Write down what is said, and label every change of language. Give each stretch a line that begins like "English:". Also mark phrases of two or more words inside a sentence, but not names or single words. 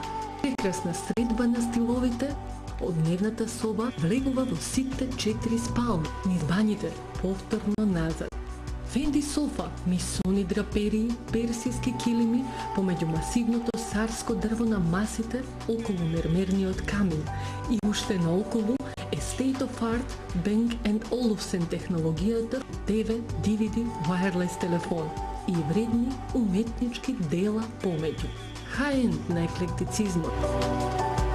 Macedonian: Прекрасна средба на стиловите, од дневната соба влегува во сите 4 спални, низ бањите повторно назад. Фенди софа, мисони драперии, персиски килими, помеѓу масивното сарско дрво на масите околу мермерниот камин и уште наоколу е
English: state of art
Macedonian: Bang & Olufsen технологијата, TV, DVD, wireless телефон и вредни уметнички дела помеѓу. High-end на еклектицизмот.